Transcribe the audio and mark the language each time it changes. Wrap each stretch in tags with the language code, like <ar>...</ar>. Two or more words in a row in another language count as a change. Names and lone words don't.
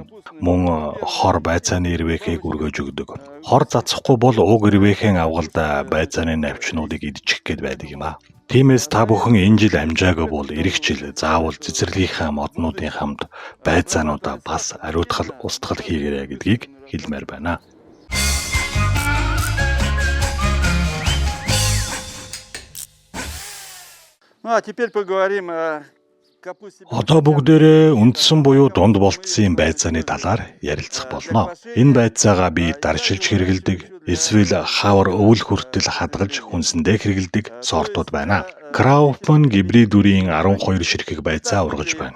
<mn>Мөн хор байцааны ирвэхийг өргөж өгдөг. Хор цацахгүй бол уг ирвэхийн авгалдаа байцааны навчнуудыг идчих гээд байдаг юм аа. Тиймээс та бүхэн энэ жил амжаагүй бол эх жил заавал цэцэрлэгийнхаа моднуудын хамт байцаануудаа бас ариутгал устгал хийгээрэй гэдгийг хэлмээр байна.</mn> <ru>Ну а теперь поговорим о капусте.</ru> <mn>Одоо бүгдээрээ үндсэн буюу дунд болтсон байцааны талаар ярилцах болно. Энэ байцаагаа би даршилж хэрэгэлдэг, эсвэл хавар өвөл хүртэл хадгалж хүнсэндээ хэрэгэлдэг сортууд байна. Kaufman гибрид дүрийн 12 ширхэг байцаа ургаж байна.</mn>